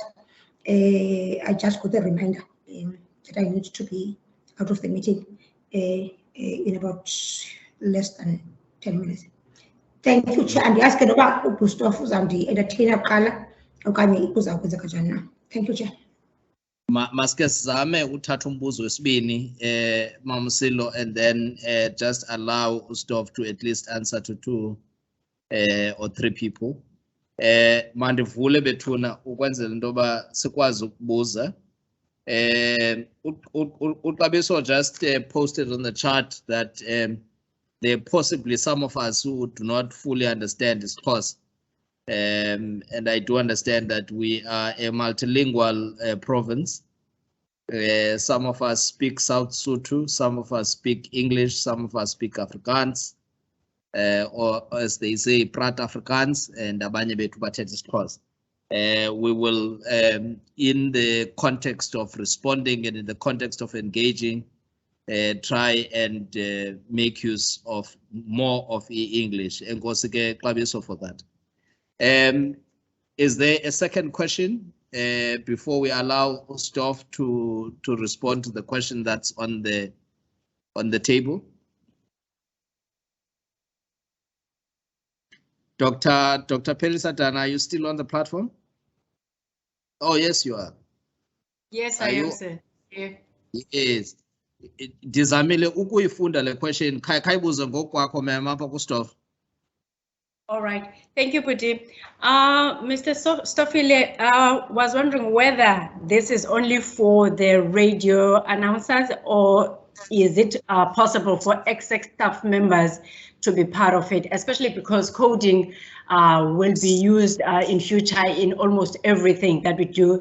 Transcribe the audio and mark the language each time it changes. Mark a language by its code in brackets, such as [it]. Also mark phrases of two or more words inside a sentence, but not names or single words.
[en] I just got a reminder that I need to be out of the meeting in about less than 10 minutes. Thank you, Chair. And ask about Stofile and the entertainer color. Thank you, Chair. [xh] Maske sizame uthatha umbuzo wesibini Mamsilo, [en] and then just allow Stof to at least answer to 2 or 3 people. [xh] Mandivule bethuna ukwenzela into yoba sikwazi ukubuza. [en] Uxabiso just posted on the chat that there are possibly some of us who do not fully understand this course. And I do understand that we are a multilingual province. Some of us speak South Sotho, some of us speak English, some of us speak Afrikaans, or as they say, Prat Afrikaans, and [xh] abanye bethu bathetha isiXhosa. [en] We will, in the context of responding and in the context of engaging, try and make use of more of English. And Nkosike Xabiso for that. Is there a second question before we allow Stof to respond to the question that's on the table? Dr. Pelisatan, are you still on the platform? Oh, yes, you are. Yes, I am, sir. Yeah. Yes. [xh] Dizamile ukuyifunda le question. Khayibuze ngokwakho mama apha ku Stof. [en] All right, thank you, Puti. Mr. Stofile, was wondering whether this is only for the radio announcers, or is it possible for ECRF staff members to be part of it, especially because coding will be used in future in almost everything that we do.